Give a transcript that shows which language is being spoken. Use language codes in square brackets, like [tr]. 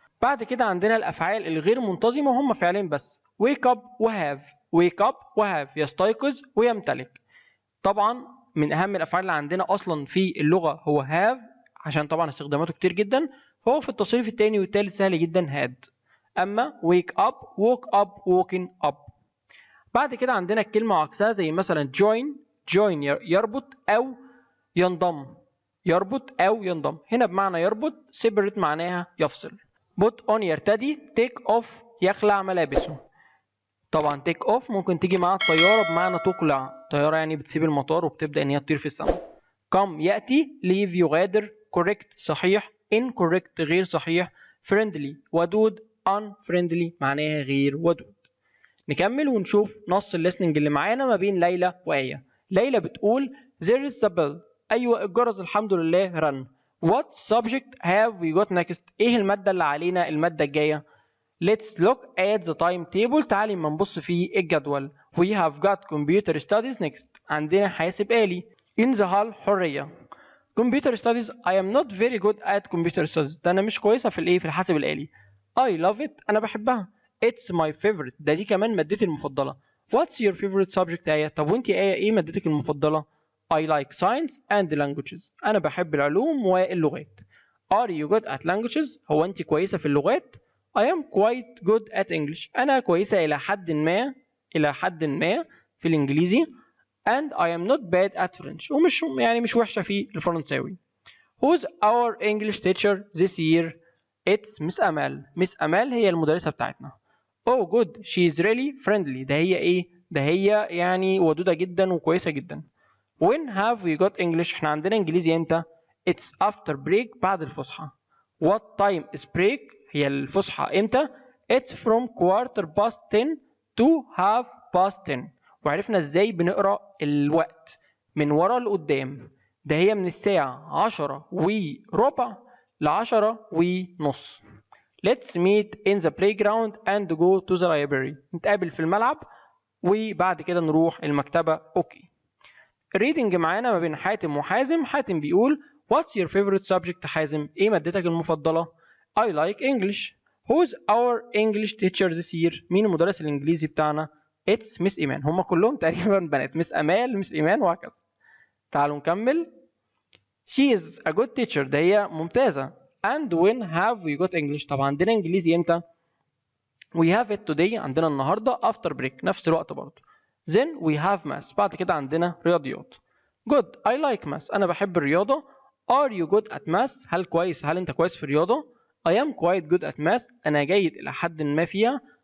[ar] بعد كده عندنا الأفعال الغير منتظمة، هم فعلين بس، [en] wake up [ar] وهاف يستيقظ ويمتلك. طبعا من اهم الافعال اللي عندنا اصلا في اللغه هو have، عشان طبعا استخداماته كتير جدا، فهو في التصريف الثاني والثالث سهل جدا had. اما [en] wake up woke up woken up. [ar] بعد كده عندنا الكلمه عكسها زي مثلا join يربط او ينضم، هنا بمعنى يربط، separate معناها يفصل. [en] put on يرتدي، take off [ar] يخلع ملابسه. طبعا تيك اوف ممكن تيجي مع الطياره بمعنى تقلع، طياره يعني بتسيب المطار وبتبدا ان هي تطير في السماء. [en] come [ar] ياتي، leave يغادر، correct صحيح، incorrect غير صحيح، friendly ودود، unfriendly معناها غير ودود. نكمل ونشوف نص الليسننج اللي معانا ما بين ليلى وآية. ليلى بتقول [en] there is a bell، [ar] أيوة الجرس الحمد لله رن. [en] what subject have we got next، [ar] إيه المادة اللي علينا المادة الجاية. [en] Let's look at the timetable، [ar] تعالي ما نبص في الجدول. [en] We have got computer studies next، [ar] عندنا حاسب آلي. [en] In the hall حرية. Computer studies I am not very good at computer studies، [ar] ده أنا مش كويسة في الحاسب الآلي. [en] I love it [ar] أنا بحبها. [en] It's my favorite، [ar] دي كمان مادتي المفضلة. [en] What's your favorite subject Aya? [ar] طب وأنت آية إيه مادتك المفضلة؟ [en] I like science and languages، [ar] أنا بحب العلوم واللغات. [en] Are you good at languages؟ [ar] هو أنت كويسة في اللغات؟ [en] I am quite good at English، [ar] أنا كويسة إلى حد ما في الإنجليزي. [en] and I am not bad at French، [ar] ومش يعني مش وحشة في الفرنساوي. [en] Who's our English teacher this year؟ It's Miss Amal. [ar] Miss أمال هي المدرسة بتاعتنا. [en] Oh good she is really friendly، [ar] ده هي يعني ودودة جدا وكويسة جدا. [en] When have we got English؟ [ar] احنا عندنا إنجليزي إمتى؟ [en] It's after break [ar] بعد الفسحة. [en] What time is break؟ [ar] هي الفسحة إمتى؟ [en] It's from 10:15 to 10:30. [ar] وعرفنا إزاي بنقرأ الوقت من ورا لقدام، ده هي من الساعة 10:15 ل10:30. [en] Let's meet in the playground and go to the library، [ar] نتقابل في الملعب وبعد كده نروح المكتبة. أوكي. الريدنج معانا ما بين حاتم وحازم. [en] حاتم بيقول What's your favorite subject؟ [ar] حازم ايه مادتك المفضلة؟ [en] I like English. Who's our English teacher this year؟ [ar] مين المدرس الإنجليزي بتاعنا؟ [en] It's Miss Iman. [ar] هما كلهم تقريبا بنات، مس أمال مس إيمان وهكذا. تعالوا نكمل. [en] She is a good teacher، [ar] ده هي ممتازة. [en] And when have we got English؟ [ar] طبعا عندنا إنجليزي إمتى؟ [en] We have it today، [ar] عندنا النهاردة [en] after break [ar] نفس الوقت برضه. [en] Then we have math، [ar] بعد كده عندنا رياضيات. [en] Good I like math، [ar] أنا بحب الرياضة. [en] Are you good at math؟ [ar] هل أنت كويس في الرياضة؟ [en] I am quite good at math، [ar] أنا جيد إلى حد ما فيها.